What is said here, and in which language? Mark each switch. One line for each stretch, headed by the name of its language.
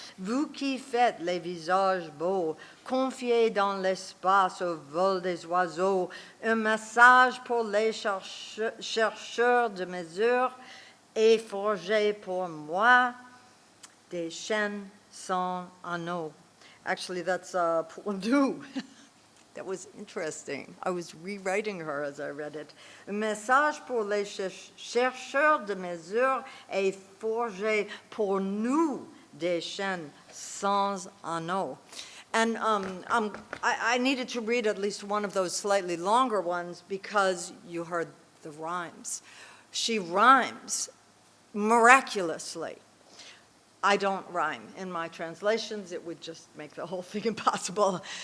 French: vous qui faites les visages beaux, confiez dans l'espace au vol des oiseaux, un message pour les chercheurs de mesures et forgez pour moi des chaînes sans anneaux.
English: Actually, that's Pondu. That was interesting. I was rewriting her as I read it.
French: Un message pour les chercheurs de mesures et forger pour nous des chaînes sans anneaux.
English: And I needed to read at least one of those slightly longer ones because you heard the rhymes. She rhymes miraculously. I don't rhyme in my translations. It would just make the whole thing impossible.